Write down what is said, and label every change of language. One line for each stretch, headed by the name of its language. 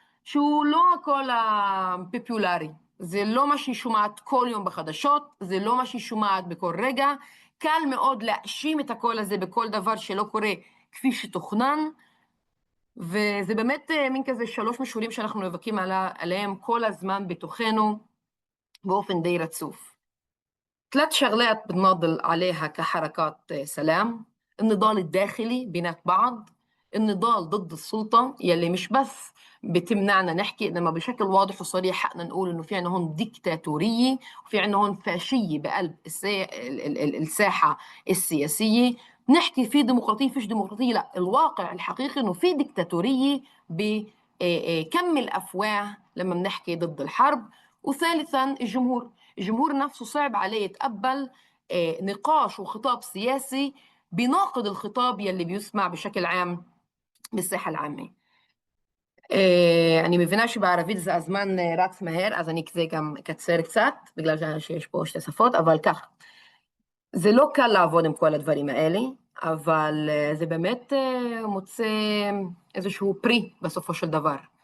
Hebrew: שהוא לא הקול הפופולרי, זה לא מה שהיא שומעת כל יום בחדשות, זה לא מה שהיא שומעת בכל רגע, קל מאוד להאשים את הקול הזה בכל דבר שלא קורה כפי שתוכנן, וזה באמת מין כזה 3 מישורים שאנחנו נאבקים עליהם כל הזמן בתוכנו, באופן די רצוף.
Arabic: 3 شغلات بنناضل عليها كحركات سلام: النضال الداخلي بينات بعض، النضال ضد السلطة يلي مش بس بتمنعنا نحكي إنما بشكل واضح وصريح حقنا نقول إنه في عنا هون ديكتاتورية وفي عنا هون فاشية بقلب الساحة السياسية. نحكي في ديمقراطية فيش ديمقراطية، لا، الواقع الحقيقي إنه في ديكتاتورية بكم الأفواه لما بنحكي ضد الحرب. وثالثاً الجمهور نفسه صعب عليه يتقبل نقاش وخطاب سياسي بيناقض الخطاب يلي بيسمع بشكل عام بالساحة العامة.
Hebrew: אני מבינה שבערבית זה הזמן רץ מהר, אז אני כזה גם אקצר קצת, בגלל שיש פה 2 שפות, אבל כך. זה לא קל לעבוד עם כל הדברים האלה, אבל זה באמת מוצא איזשהו פרי בסופו של דבר.